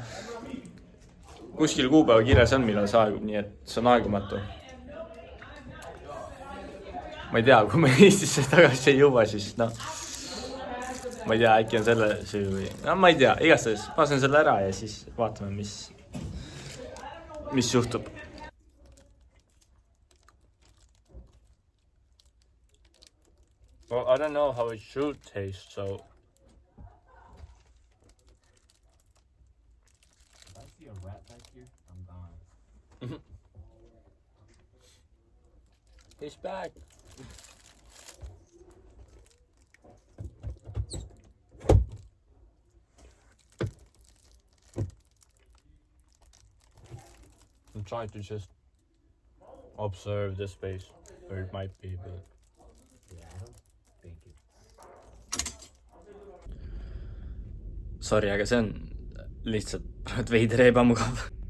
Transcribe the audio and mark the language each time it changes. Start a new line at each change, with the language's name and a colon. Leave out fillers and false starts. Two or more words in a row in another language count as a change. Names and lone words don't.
Estonian: Kuskil kuupäeva kirjas on, millal see aegub, nii et see on aegumatu. Ma ei tea, kui me Eestisse tagasi ei jõua, siis noh, ma ei tea, äkki on selle süü või... No ma ei tea, igastahes ma söön selle ära ja siis vaatame, mis juhtub.
English: Well, I don't know how it should taste, so... If I see a rat back here, I'm gone. He's back! I'm trying to just observe the space where it might be, but... Sorry,
Estonian: aga see on lihtsalt veider ebamugav.